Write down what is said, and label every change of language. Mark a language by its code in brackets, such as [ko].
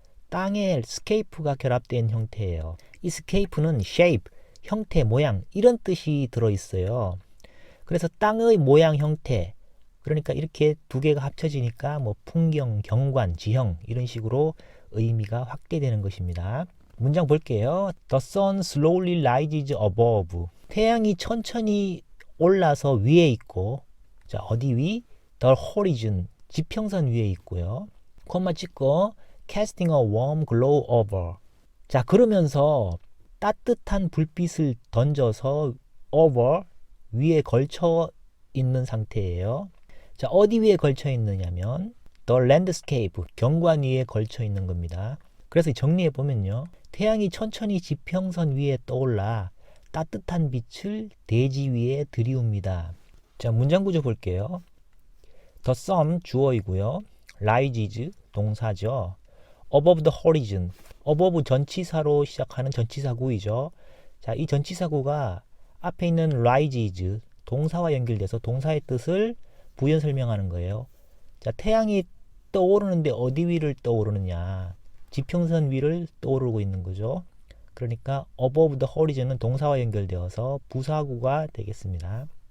[ko] 땅에 scape가 결합된 형태예요. 이 scape는 shape 형태, 모양 이런 뜻이 들어있어요. 그래서 땅의 모양, 형태, 그러니까 이렇게 두 개가 합쳐지니까 뭐 풍경, 경관, 지형 이런 식으로 의미가 확대되는 것입니다. 문장 볼게요. [en] The sun slowly rises above. [ko] 태양이 천천히 올라서 위에 있고, 자, 어디 위? [en] The horizon, [ko] 지평선 위에 있고요. 콤마 찍고 [en] casting a warm glow over. [ko] 자, 그러면서 따뜻한 불빛을 던져서 over, 위에 걸쳐 있는 상태예요. 자, 어디 위에 걸쳐 있느냐면 [en] the landscape, [ko] 경관 위에 걸쳐 있는 겁니다. 그래서 정리해 보면요. 태양이 천천히 지평선 위에 떠올라 따뜻한 빛을 대지 위에 들이웁니다. 자, 문장 구조 볼게요. [en] The sun [ko] 주어이고요. [en] rises [ko] 동사죠. [en] above the horizon, above [ko] 전치사로 시작하는 전치사구이죠. 자, 이 전치사구가 앞에 있는 rises 동사와 연결돼서 동사의 뜻을 부연 설명하는 거예요. 자, 태양이 떠오르는데 어디 위를 떠오르느냐? 지평선 위를 떠오르고 있는 거죠. 그러니까 [en] above the horizon [ko] 은 동사와 연결되어서 부사구가 되겠습니다.